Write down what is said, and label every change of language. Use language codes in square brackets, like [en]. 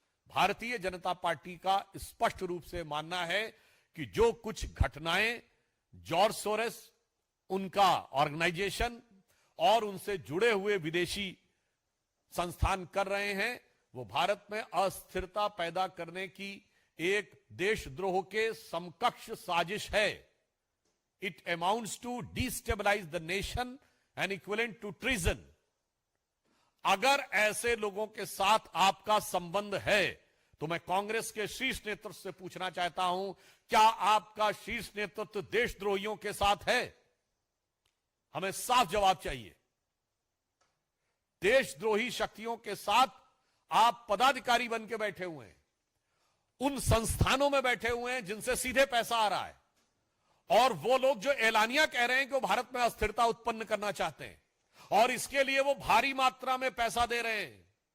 [hi] Bharatiya Janata party का स्पष्ट रूप से मानना है कि जो कुछ घटनाएं जॉर्ज सोरेस, उनका ऑर्गेनाइजेशन और उनसे जुड़े हुए विदेशी संस्थान कर रहे हैं, वो भारत में अस्थिरता पैदा करने की एक देशद्रोह के समकक्ष साजिश है। [en] It amounts to destabilize the nation and equivalent to treason. [hi] अगर ऐसे लोगों के साथ आपका संबंध है, तो मैं कांग्रेस के शीर्ष नेतृत्व से पूछना चाहता हूं, क्या आपका शीर्ष नेतृत्व देशद्रोहियों के साथ है? हमें साफ जवाब चाहिए। देशद्रोही शक्तियों के साथ आप पदाधिकारी बन के बैठे हुए हैं, उन संस्थानों में बैठे हुए हैं जिनसे सीधे पैसा आ रहा है, और वो लोग जो एलानिया कह रहे हैं कि वो भारत में अस्थिरता उत्पन्न करना चाहते हैं, और इसके लिए वो भारी मात्रा में पैसा दे रहे हैं।